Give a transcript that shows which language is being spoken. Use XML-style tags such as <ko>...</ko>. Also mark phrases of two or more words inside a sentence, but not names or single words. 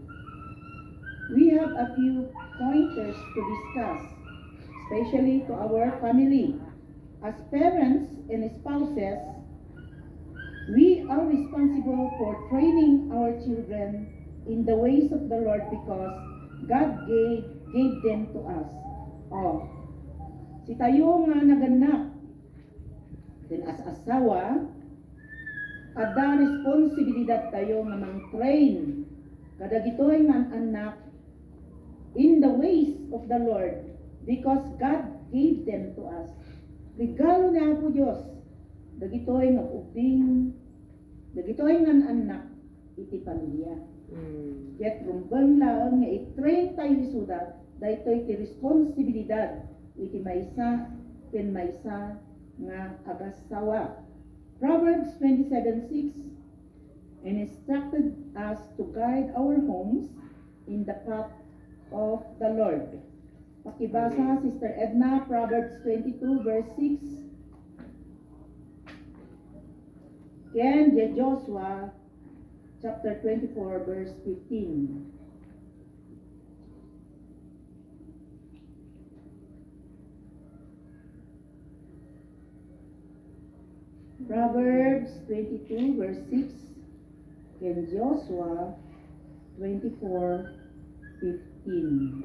<en>We have a few pointers to discuss, especially to our family. As parents and spouses, we are responsible for training our children in the ways of the Lord because God gave them to us.</en> <ilo>Oh, si tayo nga naganak,</ilo> <en>then as</en> <ilo>asawa, ada responsibilidad tayo nga mang-train kada gitoy nga anak</ilo> <en>in the ways of the Lord because God gave them to us.</en> <tl>Regalo niya po Diyos.</tl> <ilo>Dagitoy nga ubing, dagitoy nga anak iti pamilya. Yet rumbang lang nga i-train tayo isuda, daytoy iti responsibilidad iti maysa ken maysa nga agasawa.</ilo> <en>Proverbs 27:6 instructed us to guide our homes in the path of the Lord. Pakibasa, Sister Edna, Proverbs 22 verse 6. Ken Joshua, chapter 24 verse 15. Proverbs 22 verse 6, and Joshua 24, 15.</en>